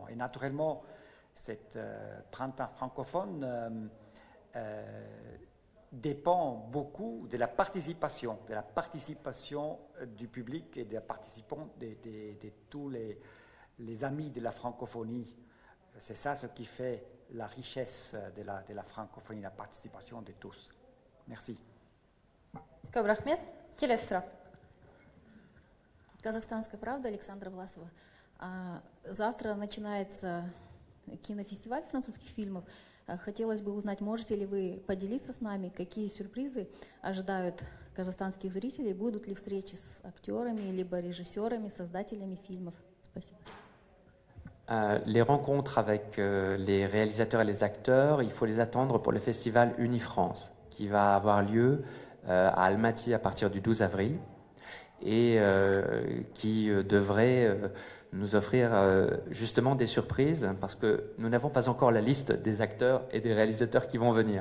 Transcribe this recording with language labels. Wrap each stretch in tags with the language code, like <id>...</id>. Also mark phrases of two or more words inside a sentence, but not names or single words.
<fr>Et naturellement, cet printemps francophone dépend beaucoup de la participation du public et des participants, de tous les amis de la francophonie. C'est ça ce qui fait la richesse de la francophonie, la participation de tous. Merci.</fr> <kk>Көп рахмет. Келесі сұрақ.</kk> <ru>Казахстанская правда, Александра Власова. Завтра начинается кинофестиваль французских фильмов. Хотелось бы узнать, можете ли вы поделиться с нами, какие сюрпризы ожидают казахстанских зрителей, будут ли встречи с актерами, либо режиссерами, создателями фильмов? Спасибо.</ru> <fr>Les rencontres avec les réalisateurs et les acteurs, il faut les attendre pour le festival Unifrance, qui va avoir lieu à Almaty à partir du 12 avril et qui devrait nous offrir justement des surprises, parce que nous n'avons pas encore la liste des acteurs et des réalisateurs qui vont venir.</fr>